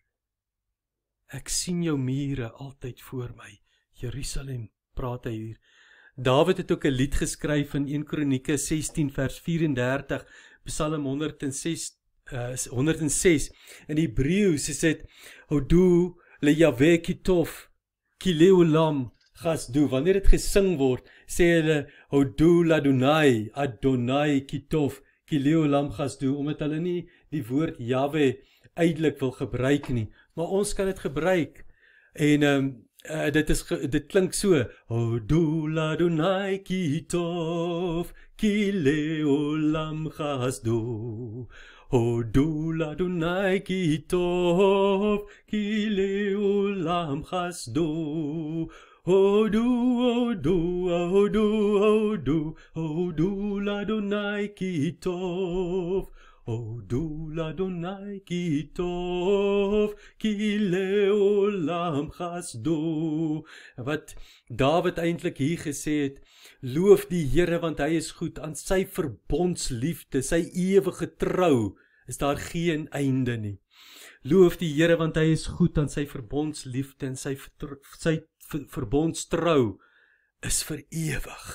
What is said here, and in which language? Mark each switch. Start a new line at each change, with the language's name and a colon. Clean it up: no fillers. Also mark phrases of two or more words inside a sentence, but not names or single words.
Afrikaans: Ek sien jou mure altyd voor my. Jerusalem, praat hy hier. Dawid het ook 'n lied geskryf in 1 Kronieke 16 vers 34, Psalm 106. In Hebreëus is dit,
Hebrew: הודו ל יהוה כי־טוב, כי לעולם חסדו.
Afrikaans: Wanneer dit gesing word, sê hulle,
Hebrew: הודו לה', ה' כי־טוב, כי לעולם חסדו,
Afrikaans: omdat hulle nie die woord Yahweh uitelik wil gebruik nie. Maar ons kan dit gebruik. En dit klink so,
Hebrew: הודו לה' כי־טוב, כי לעולם חסדו. הודו לה' כי־טוב, כי לעולם חסדו. הודו, הודו, הודו, הודו, הודו לה' כי־טוב. הודו לה' כי־טוב, כי לעולם חסדו.
Afrikaans: Wat Dawid eintlik hier gesê het, loof die Here want hy is goed, aan sy verbondsliefde, sy ewige trou, is daar geen einde nie. Loof die Here want hy is goed, aan sy verbondsliefde en sy verbondstrou is vir ewig.